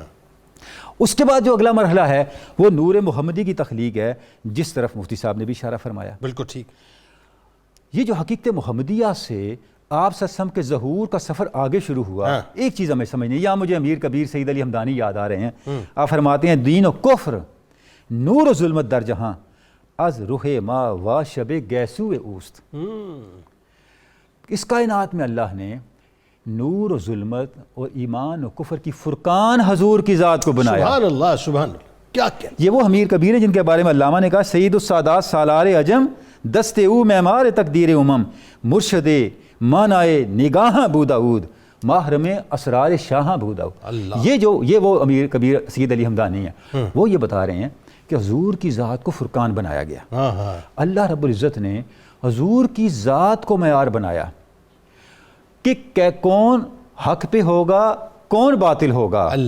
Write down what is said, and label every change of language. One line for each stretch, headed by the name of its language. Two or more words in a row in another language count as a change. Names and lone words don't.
Urdu: اس کے بعد جو اگلا مرحلہ ہے وہ نور محمدی کی تخلیق ہے، جس طرف مفتی صاحب نے بھی اشارہ فرمایا۔ بالکل ٹھیک، یہ جو حقیقت محمدیہ سے آپ
Arabic: صلی اللہ علیہ وسلم
Urdu: کے ظہور کا سفر آگے شروع ہوا، ایک چیز ہمیں سمجھنی ہے، یہاں مجھے امیر کبیر سید علی ہمدانی یاد آ رہے ہیں۔ آپ فرماتے ہیں
Persian: دین و کفر نور و ظلمت در جہاں از روح ما و شب گیسو اوست۔
Urdu: اس کائنات میں اللہ نے نور و ظلمت اور ایمان و کفر کی فرقان حضور کی ذات کو بنایا۔
Arabic: سبحان اللہ، سبحان اللہ،
Urdu: کیا کیا۔ یہ وہ امیر کبیر ہیں جن کے بارے میں علامہ نے کہا
Persian: سید السادات سالار عجم دست او معمار تقدیر امم مرشد مانائے نگاہ بوداؤد محرم اسرار شاہ بوداؤد۔
Urdu: یہ وہ امیر کبیر سید علی ہمدانی ہیں، وہ یہ بتا رہے ہیں کہ حضور کی ذات کو فرقان بنایا گیا۔
Arabic: اللہ رب العزت
Urdu: نے حضور کی ذات کو معیار بنایا کہ کون حق پہ ہوگا، کون باطل ہوگا،